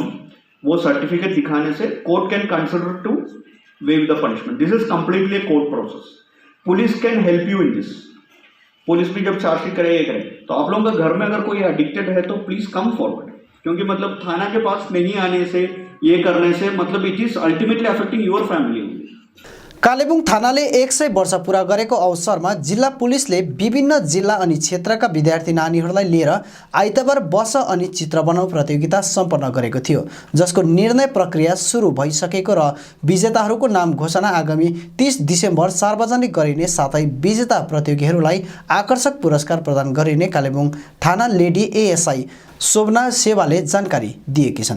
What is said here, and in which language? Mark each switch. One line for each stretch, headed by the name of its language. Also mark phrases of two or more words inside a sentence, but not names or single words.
Hindi: वो सर्टिफिकेट दिखाने से
English: court can consider to waive the punishment. This is completely a court process. Police can help you in this.
Hindi: पुलिस भी जब चार्जशीट करे ये करे, तो आप लोगों का घर में अगर कोई एडिक्टेड है तो
English: please come forward,
Hindi: क्योंकि मतलब थाना के पास नहीं आने से, ये करने से मतलब
English: it is ultimately affecting your family.
Nepali: कालेबुङ थानाले 100 वर्ष पूरा गरेको अवसरमा जिल्ला पुलिसले विभिन्न जिल्ला अनि क्षेत्रका विद्यार्थी नानीहरूलाई लिएर आइतबार बस अनि चित्र बनाऊ प्रतियोगिता सम्पन्न गरेको थियो, जसको निर्णय प्रक्रिया सुरु भइसकेको र विजेताहरूको नाम घोषणा आगामी 30 डिसेम्बर सार्वजनिक गरिने साथै विजेता प्रतियोगीहरूलाई आकर्षक पुरस्कार प्रदान गरिने कालेबुङ थाना लेडी एएसआई शोभना सेवाले जानकारी दिएकी छन्।